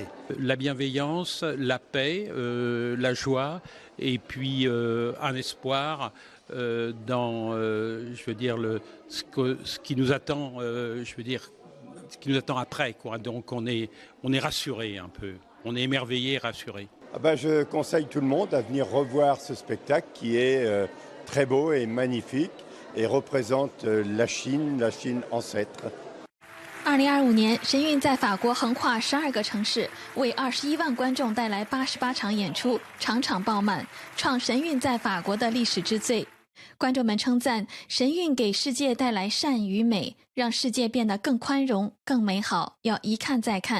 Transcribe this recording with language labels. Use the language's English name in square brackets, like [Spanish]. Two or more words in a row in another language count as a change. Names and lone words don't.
[French] La bienveillance, la paix, la joie, et puis un espoir dans, je veux dire, ce qui nous attend, je veux dire, ce qui nous attend après, quoi. Donc on est rassuré un peu, on est émerveillé, rassuré. Je conseille tout le monde à venir revoir ce spectacle qui est très beau et magnifique. Et représente la Chine ancêtre. [Chinese] 2025 年，神韵在法国横跨12个城市，为21万观众带来88场演出，场场爆满，创神韵在法国的历史之最。观众们称赞神韵给世界带来善与美，让世界变得更宽容、更美好，要一看再看。